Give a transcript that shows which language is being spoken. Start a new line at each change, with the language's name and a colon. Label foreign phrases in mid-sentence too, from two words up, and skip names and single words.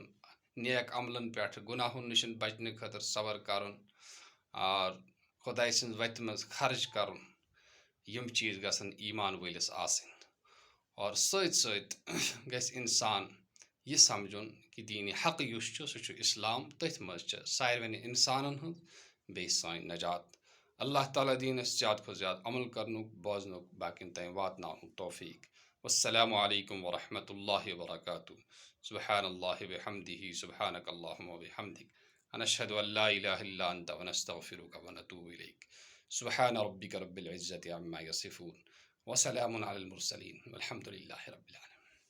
Kashmiri: نیک عملن پٮ۪ٹھ گُناہن نِش بچنہٕ خٲطرٕ صبر کَرُن خۄداے سٕنٛزِ وَتہِ منٛز خرٕچ کَرُن یِم چیٖز گژھن ایٖمان وٲلِس آسٕنۍ اور سۭتۍ سۭتۍ گژھِ اِنسان یہِ سَمجھُن کہِ دیٖنِ حق یُس چھُ سُہ چھُ اِسلام تٔتھۍ منٛز چھِ ساروٕنی اِنسانَن ہٕنٛز بیٚیہِ سٲنۍ نجات اللہ تعالیٰ دِیِن اَسہِ زیادٕ کھۄتہٕ زیادٕ عمل کرنُک بوزنُک باقین تام واتناونُک توفیٖق
Arabic: والسلام علیکم ورحمۃ اللہ وبرکاتہ سبحان اللہ بحمدہ سبحانک اللہم وبحمدک ونشہد ان لا الہ الا انت ونستغفرک ونتوب الیک سبحان ربک رب العزة عما یصفون وسلام علی المرسلین والحمد للہ رب العالمین.